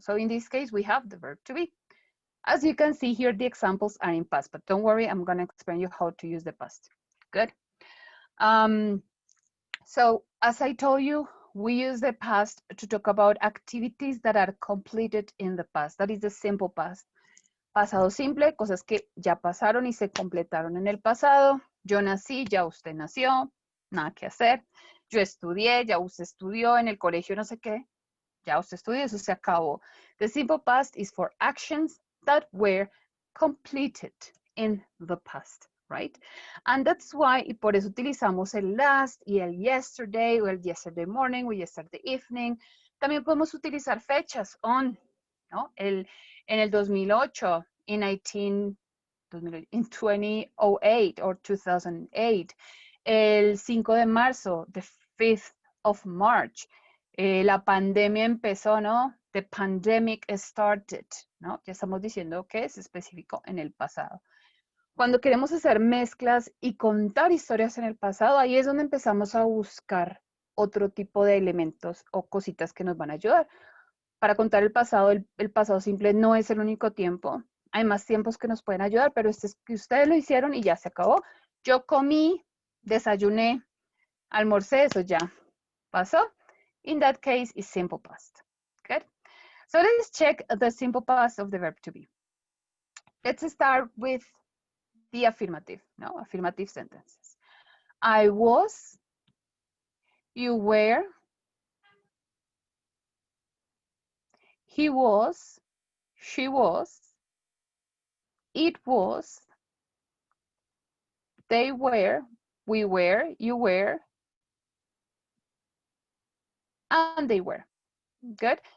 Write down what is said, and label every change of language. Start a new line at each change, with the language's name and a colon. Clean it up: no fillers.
English: So in this case, we have the verb to be. As you can see here, the examples are in past, but don't worry, I'm gonna explain you how to use the past. Good. So as I told you, we use the past to talk about activities that are completed in the past. That is the simple past.
Spanish: Pasado simple, cosas que ya pasaron y se completaron en el pasado. Yo nací, ya usted nació, nada que hacer. Yo estudié, ya usted estudió, en el colegio no sé qué, ya usted estudió, eso se acabó.
English: The simple past is for actions that were completed in the past, right? And that's why,
Spanish: y por eso utilizamos el last y el yesterday, o el yesterday morning, o yesterday evening. También podemos utilizar fechas on, ¿no? En el 2008,
English: in 2008 or 2008,
Spanish: el 5 de marzo,
English: the 5th of March,
Spanish: la pandemia empezó, ¿no?
English: The pandemic started,
Spanish: ¿no? Ya estamos diciendo que es específico en el pasado. Cuando queremos hacer mezclas y contar historias en el pasado, ahí es donde empezamos a buscar otro tipo de elementos o cositas que nos van a ayudar. Para contar el pasado simple no es el único tiempo. hay más tiempos que nos pueden ayudar, pero este es que ustedes lo hicieron y ya se acabó. Yo comí, desayuné, almorcé, eso ya pasó.
English: In that case, it's simple past. Good. So let's check the simple past of the verb to be. Let's start with the affirmative, no? Affirmative sentences. I was, you were, he was, she was, it was, they were, we were, you were, and they were. Good.